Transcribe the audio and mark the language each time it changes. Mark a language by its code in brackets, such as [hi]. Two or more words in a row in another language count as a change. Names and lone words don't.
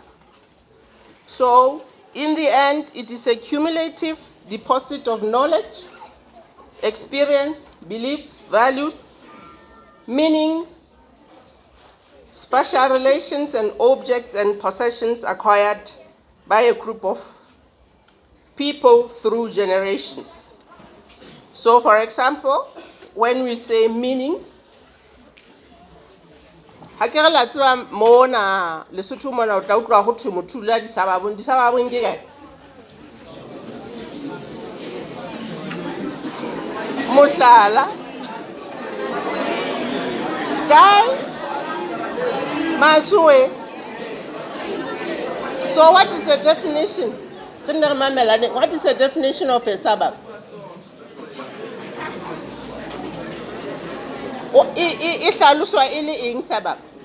[en] So, in the end, it is a cumulative deposit of knowledge, experience, beliefs, values, meanings, spatial relations, and objects and possessions acquired by a group of people through generations. So, for example, when we say meanings, [st] ha ke re la tseba mona Lesotho mona o tla utlwa go thwe motho la disababong ke kae? Mohlala kae? Maswe. [en] So what is the definition? What is the definition of a suburb? Suburb.